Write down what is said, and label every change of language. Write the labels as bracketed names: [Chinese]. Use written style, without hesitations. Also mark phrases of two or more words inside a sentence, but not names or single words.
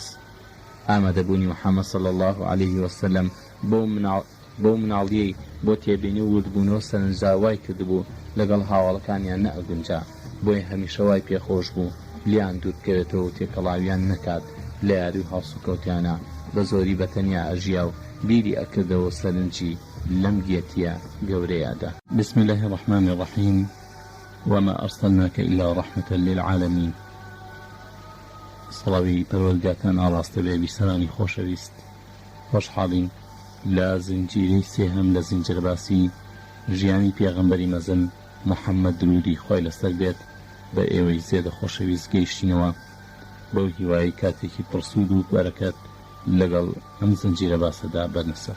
[Central Kurdish] ئامادەبوونی محەممەد [Arabic] صلی الله عليه وسلم [Central Kurdish] بۆ مناڵیەی بۆ تێبینی و وردبوونەوە سەرنجاوای کردبوو لەگەڵ هاوڵەکانیان نەئەگونجا، بۆی هەمیشەوای پێخۆش بوو لیان دوور بکەوێتەوە و تێکەڵاویان نەکات لە یاری و هەڵسوکەوتیانە بە زۆری بەتەنیا ئەژیا و بیری ئەکردەوە سەرنجی لەم گێتیە گەورەیەدا. [Arabic] بسم الله الرحمن الرحیم وما أرسلناك إلا رحمة للعالمين. [Central Kurdish] سڵاوی پەروەردگارتان ئاڕاستە بێ بیسەرانی خۆشەویست. خۆشحاڵین لە زنجیرەی سێهەم لە زنجیرەباسی ژیانی پێغەمبەری مەزن محەممەد درودی خۆی لەسەر بێت بە ئێوەی زێدە خۆشەویست گەیشتینەوە بەو هیوایی کاتێکی پرسوود و بەرەکەت لەگەڵ ئەم زنجیرە باسەدا بەرنەسەر.